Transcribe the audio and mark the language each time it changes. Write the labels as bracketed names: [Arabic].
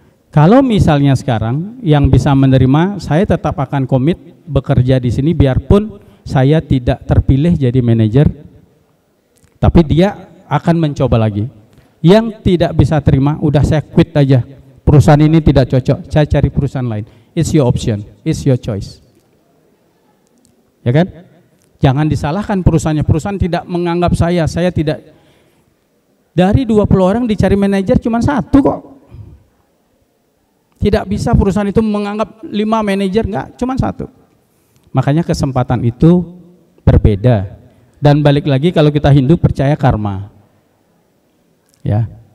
[Indonesian] Kalau misalnya sekarang yang bisa menerima, saya tetap akan komit bekerja di sini biarpun saya tidak terpilih jadi manajer, tapi dia akan mencoba lagi. Yang tidak bisa terima, udah saya quit aja. Perusahaan ini tidak cocok, saya cari perusahaan lain. [English] It's your option, it's your choice. [Indonesian] Ya kan? Jangan disalahkan perusahaannya. Perusahaan tidak menganggap saya tidak. Dari 20 orang dicari manajer cuma 1 kok. Tidak bisa perusahaan itu menganggap 5 manajer, enggak, cuma 1. Makanya kesempatan itu berbeda. Dan balik lagi, kalau kita Hindu percaya karma. Ya.